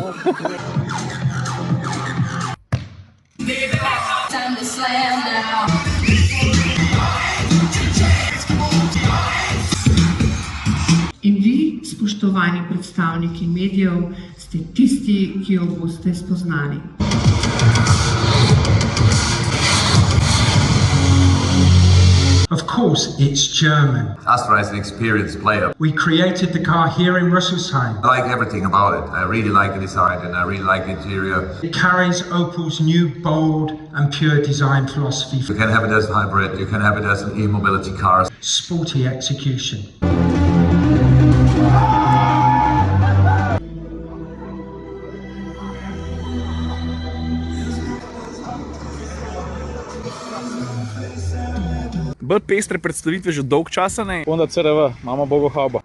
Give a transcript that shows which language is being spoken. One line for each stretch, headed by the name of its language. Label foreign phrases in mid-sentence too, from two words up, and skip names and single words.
Slovenian: In vi, spoštovani predstavniki medijev, ste tisti, ki jo boste spoznali.
English: Of course, it's German. Astra is an experienced player. We created the car here in Rüsselsheim. I like everything about it. I really like the design and I really like the interior. It carries Opel's new, bold and pure design philosophy. You can have it as a hybrid, you can have it as an e-mobility car. Sporty execution.
Slovenian: Bolj pestre predstavitve že dolg časa ne. Honda CR-V, imamo bogohauba.